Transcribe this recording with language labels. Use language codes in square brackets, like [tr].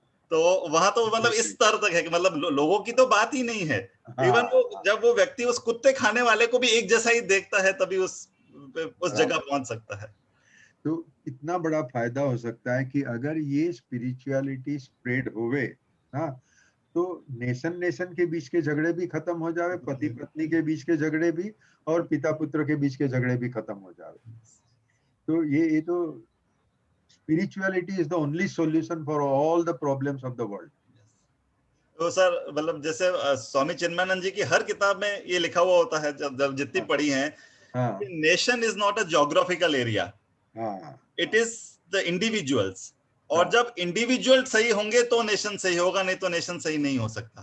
[hi] तो वहां तो मतलब इस स्तर तक है कि मतलब लोगों की तो बात ही नहीं है, इवन वो जब वो व्यक्ति उस कुत्ते खाने वाले को भी एक जैसा ही देखता है, तभी उस जगह पहुंच सकता है। तो इतना बड़ा फायदा हो सकता है कि अगर ये स्पिरिचुअलिटी स्प्रेड होवे, हाँ, तो नेशन के बीच के झगड़े भी खत्म हो जावे, पति पत्नी के बीच के झगड़े भी, और पिता पुत्र के बीच के झगड़े भी खत्म हो जावे। तो ये तो [en] spirituality is the only solution for all the problems of the world. [hi] तो सर मतलब जैसे स्वामी चिन्मयानंद जी की हर किताब में ये लिखा हुआ होता है, जब जितनी पढ़ी हैं, हाँ [en] nation is not a geographical area, [hi] हाँ [en] It is the individuals. और [hi] हाँ, जब इंडिविजुअल सही होंगे तो नेशन सही होगा, नहीं तो नेशन सही नहीं हो सकता।